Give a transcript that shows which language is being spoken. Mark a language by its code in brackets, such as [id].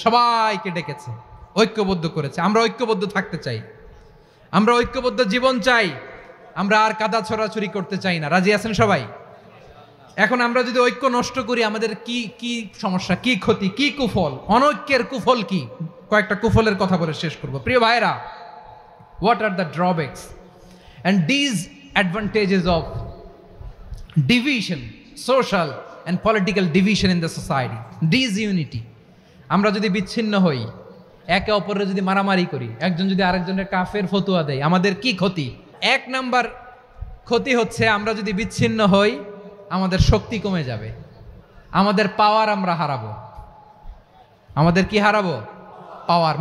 [bn] সবাইকে ডেকেছে, ঐক্যবদ্ধ করেছে। আমরা ঐক্যবদ্ধ থাকতে চাই, আমরা ঐক্যবদ্ধ জীবন চাই, আমরা আর কাদা ছড়াছড়ি করতে চাই না। রাজি আছেন সবাই? এখন আমরা যদি ঐক্য নষ্ট করি, আমাদের কি কি সমস্যা, কি ক্ষতি, কি কুফল? অনৈক্যের কুফল কি? কয়েকটা কুফলের কথা বলে শেষ করব। প্রিয় ভাইরা, [en] What are the drawbacks and disadvantages of division, social and political division in the society, disunity? [bn] আমরা যদি বিচ্ছিন্ন হই, একে অপরের যদি মারামারি করি, একজন যদি আরেকজনের কাফের ফতুয়া দেয়, আমাদের কি ক্ষতি? এক নাম্বার ক্ষতি হচ্ছে আমরা যদি বিচ্ছিন্ন হই, আমাদের শক্তি কমে যাবে, আমাদের পাওয়ার আমরা হারাবো। আমাদের কি হারাবো? পাওয়ার।